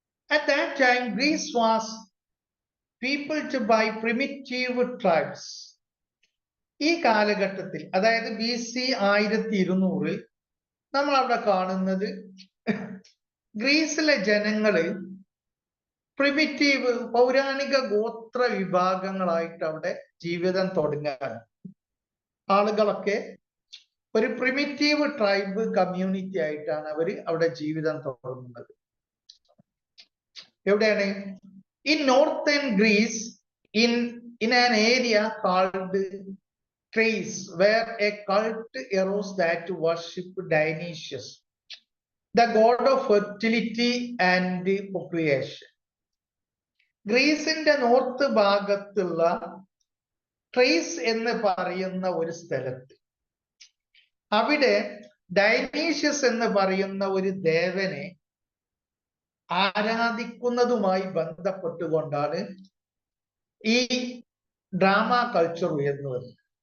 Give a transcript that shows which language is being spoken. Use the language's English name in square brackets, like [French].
[English] At that time, Greece was peopled by primitive tribes. [Malayalam] ഈ കാലഘട്ടത്തിൽ, അതായത് BC 1200 നമ്മൾ അവിടെ കാണുന്നത് ഗ്രീസിലെ ജനങ്ങള് പ്രിമിറ്റീവ് പൗരാണിക ഗോത്ര വിഭാഗങ്ങളായിട്ട് അവിടെ ജീവിതം തുടങ്ങാൻ. ആളുകളൊക്കെ ഒരു പ്രിമിറ്റീവ് ട്രൈബ് കമ്മ്യൂണിറ്റി ആയിട്ടാണ് അവര് അവിടെ ജീവിതം തുടങ്ങുന്നത്. എവിടെയാണ്? [English] In northern Greece, in an area called Thrace, where a cult arose that worshipped Dionysius, the god of fertility and procreation. [Malayalam] ഗ്രീസിന്റെ north ഭാഗത്തുള്ള ട്രേസ് എന്ന് പറയുന്ന ഒരു സ്ഥലത്ത് അവിടെ ഡൈനീഷ്യസ് എന്ന് പറയുന്ന ഒരു ദേവനെ ആരാധിക്കുന്നതുമായി ബന്ധപ്പെട്ടുകൊണ്ടാണ് ഈ ഡ്രാമ കൾച്ചർ ഉയർന്നു വരുന്നത്.